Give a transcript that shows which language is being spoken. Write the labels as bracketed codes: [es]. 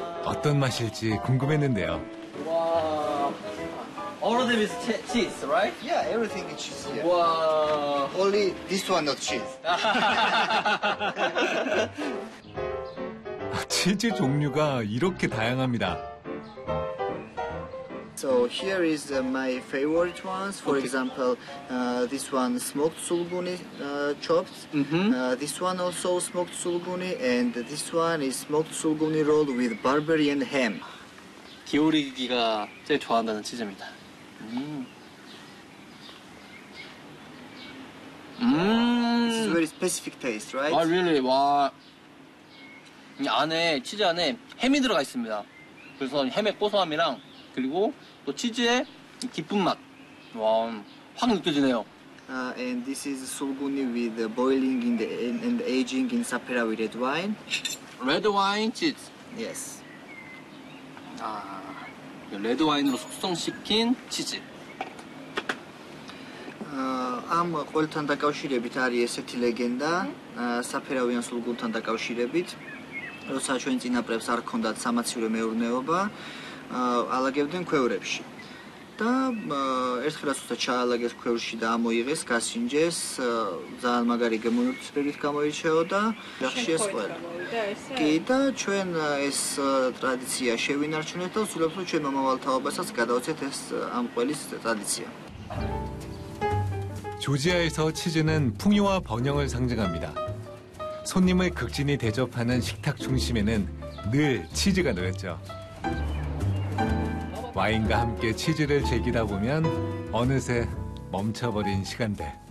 [ko] 어떤 맛일지 궁금했는데요. [en] 와, all of them is cheese, right? Yeah, everything is cheese. Yeah. [ko] 와, [en] only this one not cheese. [ko] 치즈 종류가 이렇게 다양합니다. [en] So here is my favorite ones. For okay. example, this one smoked sulguni chopped. Mm-hmm. This one also smoked sulguni, and this one is smoked sulguni rolled with Barbarian ham. [ko] 기오리기가 제일 좋아한다는 치즈입니다. [en] 아, this is very specific taste, right? 아, really? [ko] 와, 이 안에 치즈 안에 햄이 들어가 있습니다. 그래서 햄의 고소함이랑 그리고 또 치즈의 깊은 맛, 와, 확 느껴지네요. [en] And this is sulguni with boiling in the and aging in Sapphire with red wine. Red wine cheese. Yes. [ko] 아, 레드 와인으로 숙성시킨 치즈. [ka] ამ ყოველთან დაკავშირებით არის ესეთი ლეგენდა, საფერავიან სულგუნთან დაკავშირებით, როცა ჩვენ წინაპრებს არ ჰქონდათ სამაცივრო მეურნეობა. ალაგებდნენ ქვევრებში და ერთხელაც უცა ჩაალაგეს ქვევრში და ამოიღეს, გასინჯეს, ძალიან მაგარი გემოვნებით გამოირჩეოდა და ხშია სყველა. კი, და ჩვენ ეს ტრადიცია შევინარჩუნეთ და ვცდილობთ, რომ ჩვენ მომავალთაობასაც გადავცეთ ეს ამ ყველის ტრადიცია. [ko] 조지아에서 치즈는 풍요와 번영을 상징합니다. 손님을 극진히 대접하는 식탁 중심에는 늘 치즈가 놓였죠. 와인과 함께 치즈를 즐기다 보면 어느새 멈춰버린 시간들.